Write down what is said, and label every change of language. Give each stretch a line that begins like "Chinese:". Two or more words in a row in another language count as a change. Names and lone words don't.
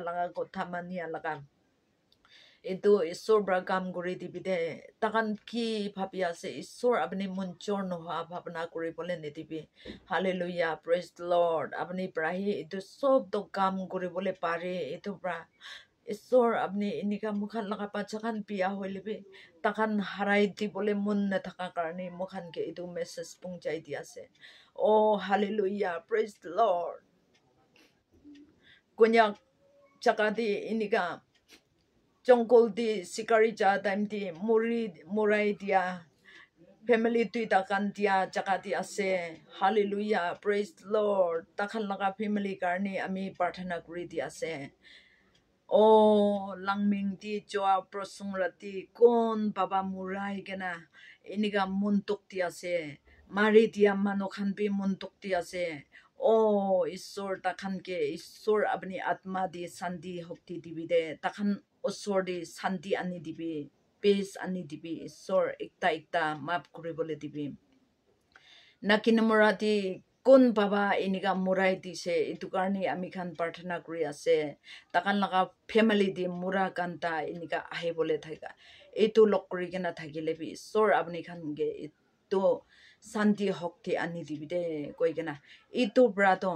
Naga Pidgin: laga kotha mania laga itu isor bragam guri dibide takan ki bhabia se isor abni munchor no ha bhabna kuri bole ne dibi
English: hallelujah praise the lord
Naga Pidgin: abni prahi itu sob to kam guri bole pare itu bra isor abni inika mukhan laga pachakan pia hoilibi takan harai di bole mun na thaka karni mukhan ke itu message pungjai dia se oh
English: hallelujah praise the lord
Naga Pidgin: kunya chakati inika Jongkol di sikari ja time di murai dia family tu takan dia jakati ase
English: hallelujah praise the lord
Naga Pidgin: takan laga family karni ami parthana kuri dia ase oh langming di joa prosung rati kon baba murai gena iniga muntuk dia ase mari dia manokhan bi muntuk dia ase oh isor takan ke isor abni atma di sandi hokti dibide takan osor di sandi ani dibi peace ani dibi isor ekta map kuri bole dibi nakinamurati kun baba iniga murai dise itu karni ami khan parthana kuri ase takan laga family di mura kanta iniga ahe bole thaika itu lok kuri kena thakile bi isor abni khan ge itu santi hokti ani dibide koi kena itu brato